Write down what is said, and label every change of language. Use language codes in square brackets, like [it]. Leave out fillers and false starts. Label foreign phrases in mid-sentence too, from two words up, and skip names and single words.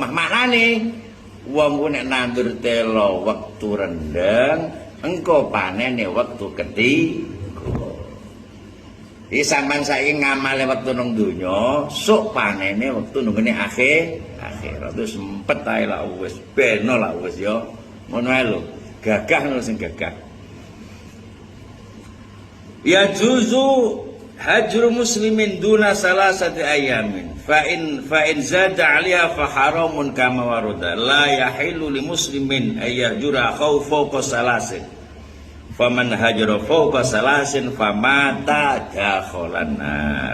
[jv] Maknane wong ku nek nandur telo wektu rendeng, engko panene wektu ketiga. Iki sampean saiki ngamale wektu nang donya, sok panene wektu nang ngene akhirat. Terus empet ae lah wis beno lah wis ya. Ngono ae lho. Gagah ngono sing gagah. [ar] يا جوز هجر مسلمين دون ثلاثة أيام فإن زاد عليها فحرام كما ورد لا يحل لمسلم أن يهجر أخاه فوق ثلاث فمن هجر فوق ثلاث فمات دخل النار.